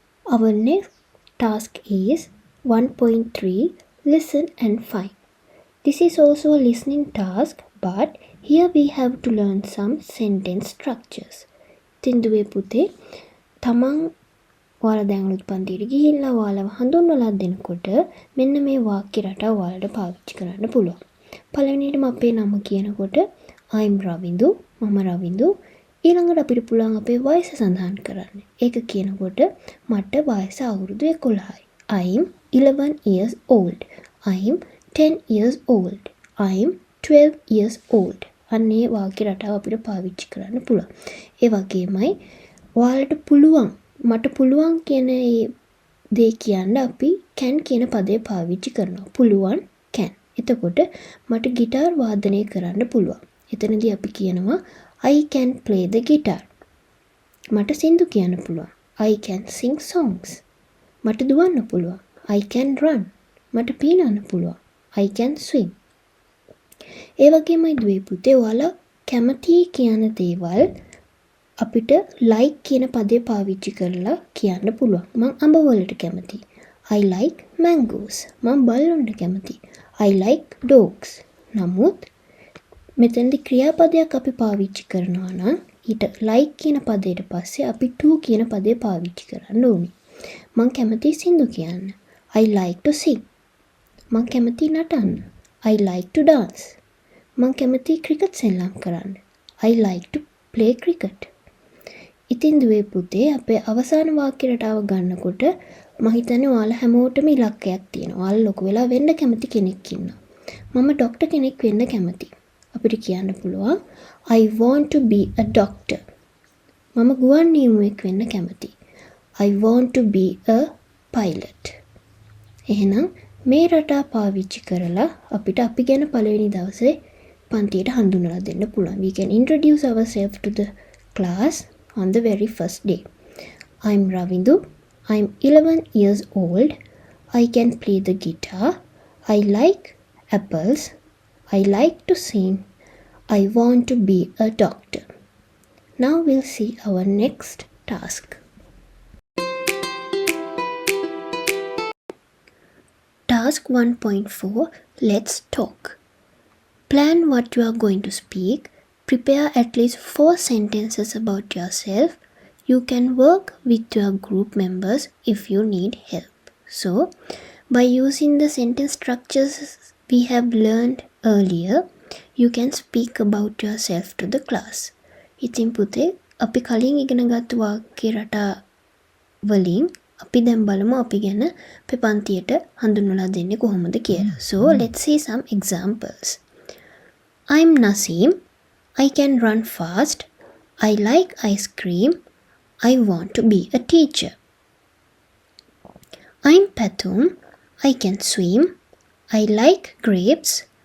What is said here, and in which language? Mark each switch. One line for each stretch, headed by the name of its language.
English: Our next task is 1.3 listen and find. This is also a listening task, but here we have to learn some sentence structures.
Sinhala: ඉතින් දුවේ පුතේ තමන් ඔයාලා දැන් අලුත් පන්තියට ගිහිල්ලා ඔයාලව හඳුන්වලා දෙනකොට මෙන්න මේ වාක්‍ය රටාව ඔයාලට පාවිච්චි කරන්න පුළුවන්. පළවෙනියටම අපේ නම කියනකොට I'm රවින්දු, මම රවින්දු. ඊළඟට අපිට පුළුවන් අපේ වයස සඳහන් කරන්න. ඒක කියනකොට මට වයස අවුරුදු 11යි.
English: I'm 11 years old. I'm 10 years old. I'm 12 years old.
Sinhala: අන්නේ වාක්‍ය රටාව අපිට පාවිච්චි කරන්න පුළුවන්. ඒ වගේමයි ඔයාලට පුළුවන් මට පුළුවන් කියන දේ කියන්න අපි can කියන පදේ පාවිච්චි කරනවා. පුළුවන් can. එතකොට මට গিitar වාදනය කරන්න පුළුවන්. එතනදී අපි කියනවා
English: I can play the guitar.
Sinhala: මට සින්දු කියන්න පුළුවන්.
English: I can sing songs.
Sinhala: මට දුවන්න පුළුවන්.
English: I can run.
Sinhala: මට පීනන්න පුළුවන්.
English: I can swim.
Sinhala: ඒ වගේමයි දුවේ පුතේ ඔයාලා කැමති කියන දේවල් අපිට like කියන පදේ පාවිච්චි කරලා කියන්න පුළුවන්. මම අඹ වලට කැමතියි.
English: I like mangoes.
Sinhala: මම බල්ලොන්ට කැමතියි.
English: I like dogs.
Sinhala: නමුත් මෙතෙන්දි ක්‍රියාපදයක් අපි පාවිච්චි කරනවා නම් ඊට like කියන පදයට පස්සේ අපි to කියන පදේ පාවිච්චි කරන්න ඕනේ. මම කැමතියි සින්දු කියන්න.
English: I like to sing.
Sinhala: මම කැමතියි නටන්න.
English: I like to dance.
Sinhala: මම කැමතියි ක්‍රිකට් සෙල්ලම් කරන්න.
English: I like to play cricket.
Sinhala: ඉතින් දුවේ පුතේ අපේ අවසාන වාක්‍ය රටාව ගන්නකොට මම හිතන්නේ ඔයාලා හැමෝටම ඉලක්කයක් තියෙනවා. ඔයාලා ලොකු වෙලා වෙන්න කැමති කෙනෙක් ඉන්නවා. මම ડોක්ටර් කෙනෙක් වෙන්න කැමතියි. අපිට කියන්න පුළුවන්
English: I want to be a doctor.
Sinhala: මම ගුවන් නියමුවෙක් වෙන්න කැමතියි.
English: I want to be a pilot.
Sinhala: එහෙනම් මේ රටා පාවිච්චි කරලා අපිට අපි ගැන පළවෙනි දවසේ පන්තියට හඳුන්වලා දෙන්න පුළුවන්.
English: We can introduce ourselves to the class on the very first day. I'm Ravindu. I'm 11 years old. I can play the guitar. I like apples. I like to sing. I want to be a doctor. Now we'll see our next task. Task 1.4. Let's talk. Plan what you are going to speak. Prepare at least 4 sentences about yourself. You can work with your group members if you need help. So, by using the sentence structures we have learned earlier, you can speak about yourself to the class.
Sinhala: ඉතින් පුතේ අපි කලින් ඉගෙනගත්තු වාක්‍ය රටා වලින් අපි දැන් බලමු අපි ගැන අපේ පන්තියට හඳුන්වලා දෙන්නේ කොහොමද කියලා.
English: So, let's see some examples. I'm Naseem. I can run fast. I like ice cream. I want to be a teacher. I'm Patum. I can swim. I like grapes.